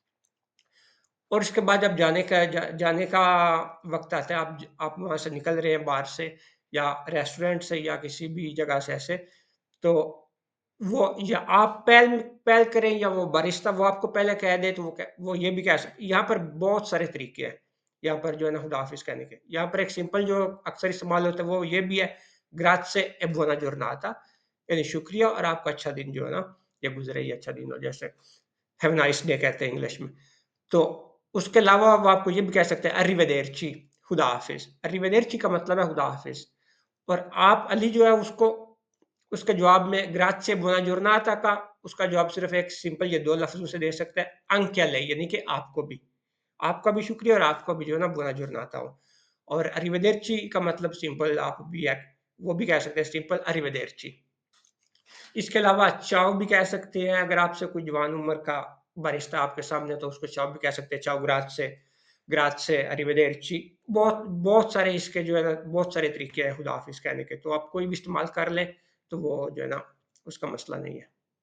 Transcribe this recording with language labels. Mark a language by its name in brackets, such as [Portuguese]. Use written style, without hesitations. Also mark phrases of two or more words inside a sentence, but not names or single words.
[Hindi] और उसके बाद जब जाने का वक़्त आता है आप वहाँ से निकल रहे हैं बाहर से या रेस्टोरेंट से या किसी भी जगह से ऐसे, तो वो या आप पहल करें या वो बारिस्ता वो आपको पहले कह दे तो वो ये भी कह सकते यहाँ पर बहुत सारे तरीके हैं, यहाँ पर जो है ना खुदा हाफ़िज़ कहने के। यहाँ पर एक सिंपल जो अक्सर इस्तेमाल होता है वो ये भी है, [Italian] grazie e buona giornata [Hindi] यानी शुक्रिया और आपका अच्छा दिन जो है ना, ये गुज़रे ये अच्छा दिन हो जैसे [English] have a nice day [Hindi] कहते हैं इंग्लिश में। तो उसके अलावा वो आपको ये भी कह सकते हैं अरिवेदेर्ची, खुदा हाफ़िज़। अरिवेदेर्ची का मतलब है खुदा हाफ़िज़ और आप अली जो है उसको उसके जवाब में [Italian] grazie buona giornata [Hindi] का उसका जवाब सिर्फ़ एक सिंपल ये 2 लफ्ज़ों से दे सकता है, [Italian] anche a lei [Hindi] यानी कि आपको भी। आपका भी शुक्रिया और आपको भी जो है ना [Italian] buona giornata [Hindi] हो। और अरिवेदेर्ची का मतलब सिंपल आप भी है वो भी कह सकते हैं सिंपल अरिवेदेर्ची। इसके अलावा चाओ भी कह सकते हैं अगर आपसे कोई जवान उम्र का बारिस्ता आपके सामने तो उसको चाओ भी कह सकते हैं, [Italian] ciao grazie, arrivederci [Hindi] बहुत बहुत सारे इसके जो है ना बहुत सारे तरीके हैं खुदा हाफ़िज़ कहने के, तो आप कोई भी इस्तेमाल कर लें, तो वो जो है ना उसका मसला नहीं है।